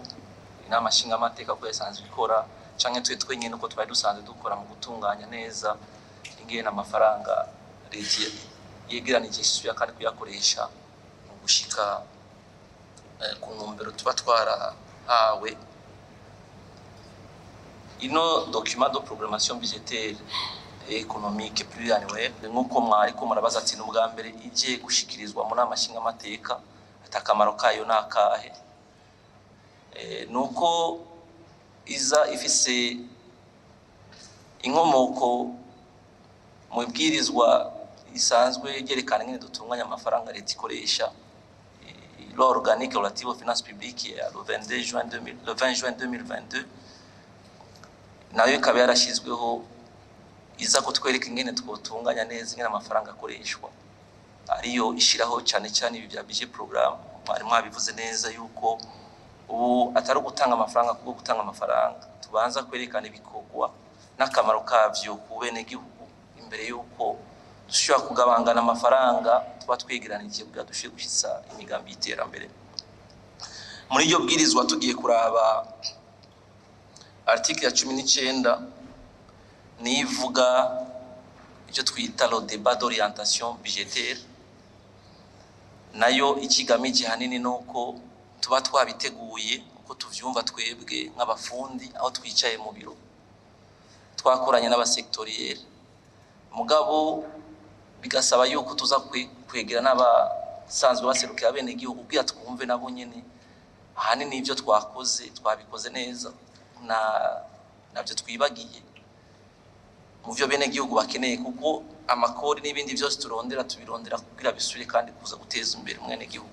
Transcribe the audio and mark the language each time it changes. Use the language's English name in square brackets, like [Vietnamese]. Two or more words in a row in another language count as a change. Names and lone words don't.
[Rundi] Inama nshinga amateka ko yasanzwe ikora canke twenyene uko twari dusanzwe dukora mu gutunganya neza ingene amafaranga leta yegeranije isuya kandi kuyakoresha mu gushika ku ntumbero tuba twarahawe. Ino [French] document de programmation budgétaire et économique pluriannuelle [Rundi] nkuko mwariko murabaza ati n'ubwa mbere ije gushikirizwa mu nama nshinga amateka atakamaro kayo nakahe. Nuko iza ifise inkomoko mu bwirizwa isanzwe yerekana ngene dutunganya amafaranga leta ikoresha, [French] loi organique relative aux finances publiques le 20 juin 2022, [Rundi] nayo ikaba yarashizweho iza kutwereka ingene twotunganya neza ingene amafaranga akoreshwa, ariyo ishiraho cyane cyane ibi bya [French] budget programme. [Rundi] Mwari mwabivuze neza yuko ubu atari gutanga amafaranga kuko gutanga amafaranga, tubanza kwerekana ibikorwa n'akamaro kavyo ku bene gihugu imbere yuko dushobora kugabangana amafaranga tuba twegeranije kugira dushobore gushitsa imigambi y'iterambere. Muri iryo bwirizwa tugiye kuraba article ya 19 nivuga icyo twita [French] le débat d'orientation budgétaire, [Rundi] nayo ikigamije hanini nuko tuba twabiteguye uko tuvyumva twebwe nk'abafundi aho twicaye mu biro twakoranye n'abasectoriel, mugabo bigasaba yuko tuza kwegera n'abasanzwe baserukira bene gihugu kugira twumve nabo nyene hanini ivyo twakoze twabikoze neza navyo twibagiye mu vyo bene gihugu bakeneye, kuko amakori n'ibindi byose tubirondera kugira bisubire kandi kuza guteza imbere mwene gihugu.